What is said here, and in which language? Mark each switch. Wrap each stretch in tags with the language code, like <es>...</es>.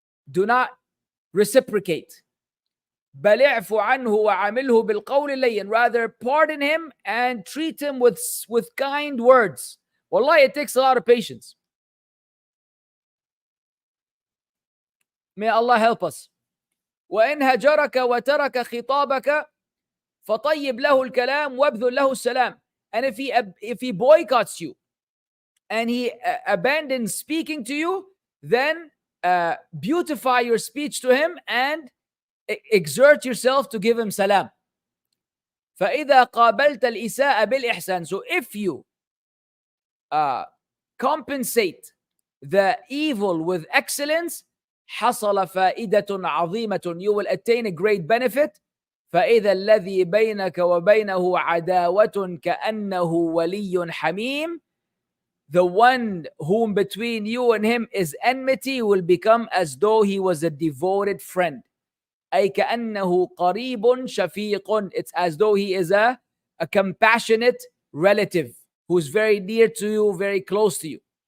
<en>Do not reciprocate.</en> <ar>بَلْ اعْفُ عَنْهُ وَعَامِلْهُ بِالْقَوْلِ اللَّيِّنِ.</ar> <en>Rather, pardon him and treat him with kind words. Wallahi, it takes a lot of patience. May Allah help us.</en> <ar>وَإِنْ هَجَرَكَ وَتَرَكَ خِطَابَكَ فَطَيِّبْ لَهُ الْكَلَامُ وَابْذُلْ لَهُ السَّلَامُ.</ar> <en>And if he boycotts you and he abandons speaking to you, then beautify your speech to him and exert yourself to give him salam.</en> <ar>فإذا قابلت الإساءة بالإحسان.</ar> <en>So if you compensate the evil with excellence,</en> <ar>حصل فائدة عظيمة.</ar> <en>You will attain a great benefit.</en> <ar>فإذا الذي بينك وبينه عداوة كأنه ولي حميم.</ar> <en>The one whom between you and him is enmity will become as though he was a devoted friend.</en> <ar>أي كأنه قريب شفيق.</ar> <en>It's as though he is a compassionate relative who's very near to you, very close to you.</en>